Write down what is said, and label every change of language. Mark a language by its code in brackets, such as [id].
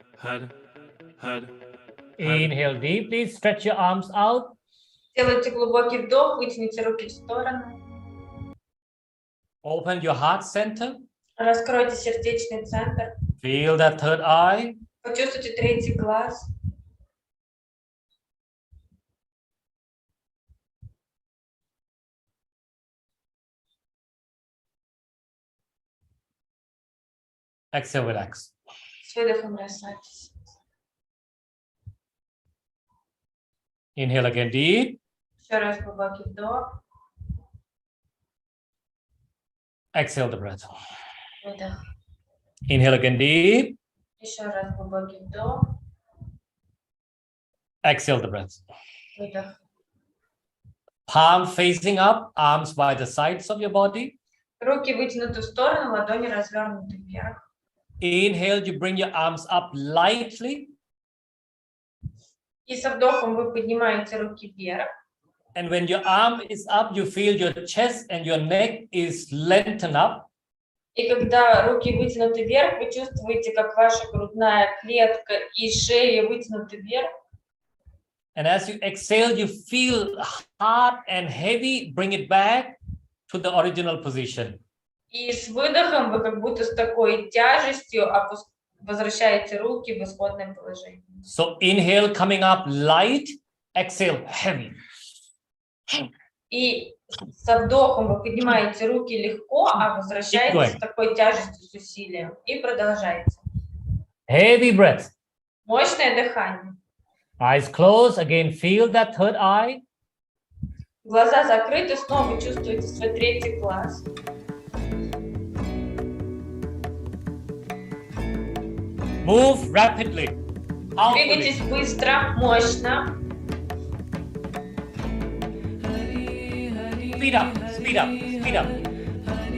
[en] Inhale deeply, stretch your arms out. [ru] Делайте глубокий вдох, вытяните руки в сторону. [en] Open your heart center. [ru] Раскройте сердечный центр. [en] Feel that third eye. [ru] Почувствуйте третий глаз. [en] Exhale, relax. [ru] С выдохом расслабьтесь. [en] Inhale again deep. [ru] Еще раз глубокий вдох. [en] Exhale the breath. [ru] Выдох. [en] Inhale again deep. [ru] Еще раз глубокий вдох. [en] Exhale the breath. [ru] Выдох. [en] Palm facing up, arms by the sides of your body. [ru] Руки вытянуты в сторону, ладони развернуты вверх. [en] Inhale, you bring your arms up lightly. [ru] И со вдохом вы поднимаете руки вверх. [en] And when your arm is up, you feel your chest and your neck is lengthened up. [ru] И когда руки вытянуты вверх, вы чувствуете, как ваша грудная клетка и шея вытянуты вверх. [en] And as you exhale, you feel hard and heavy. Bring it back to the original position. [ru] И с выдохом вы как будто с такой тяжестью возвращаете руки в исходное положение. [en] So inhale, coming up light. Exhale, heavy. [ru] И со вдохом вы поднимаете руки легко, а возвращаетесь с такой тяжестью, с усилием. И продолжаете. [en] Heavy breath. [ru] Мощное дыхание. [en] Eyes closed. Again, feel that third eye. [ru] Глаза закрыты, снова чувствуете свой третий глаз. [en] Move rapidly. [ru] Двигайтесь быстро, мощно. [en] Speed up, speed up, speed up.